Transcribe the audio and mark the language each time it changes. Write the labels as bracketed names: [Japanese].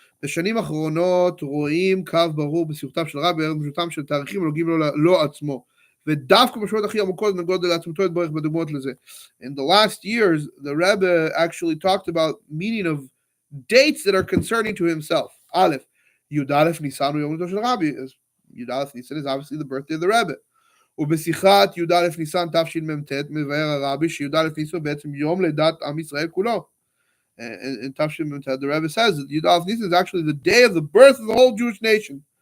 [Hebrew] בשנים האחרונות רואים קו ברור בסיוטיו של רבי בראשותם של תאריכים הנוגעים לו עצמו. ודווקא משמעות הכי עמוקות נוגעות לעצמתו יתברך בדוגמאות לזה. [English] In the last years, the Rebbe actually talked about meaning of dates that are concerning to himself. [Hebrew] א', י"א ניסן הוא יום הולדתו של רבי. [English] י"א ניסן is obviously the birthday of the Rebbe. [Hebrew] ובשיחת י"א ניסן תשמ"ט מבאר הרבי שי"א ניסן בעצם יום לידת עם ישראל כולו. [English] In Tafshim, the Rebbe says that Yud Nisan is actually the day of the birth of the whole Jewish nation.